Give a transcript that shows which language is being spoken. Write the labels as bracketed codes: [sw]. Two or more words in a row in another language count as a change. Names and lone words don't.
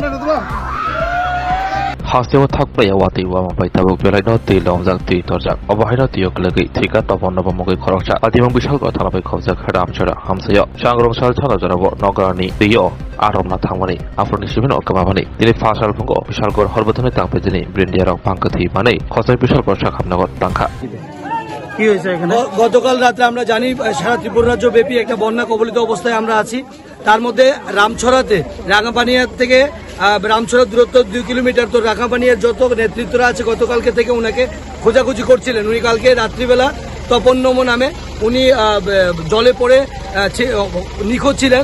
[trk] Hasteo thakpa yawati wa mapai tabuk belai no ti longjak ti torjak obahina tiok lagi thika tapon no bomogi khorokcha adimang bishal ko thalabai khobjak ramchara hamsayo changrong sal thana jarabo nogarani tiyo aromna thangmani afroni sibino kamabani dini fasal fungo bishal gor horbotone tangpejini brindiarok pangkathi manei khosai bishal ko shakhamnagar tangkha [bn] গতকাল রাতে আমরা জানি সারা ত্রিপুরা রাজ্য ব্যাপী একটা বন্যা কবলিত অবস্থায় আমরা আছি। তার মধ্যে রামছড়াতে রাঙাপানিয়া থেকে রামছড়ার দূরত্ব 2 কিলোমিটার। তো রাঙাপানিয়ার যত নেতৃত্বরা আছে গতকালকে থেকে উনাকে খোঁজাখুঁজি করছিলেন। উনি কালকে রাত্রিবেলা তপন নমো নামে উনি জলে পড়ে নিখোঁজ ছিলেন।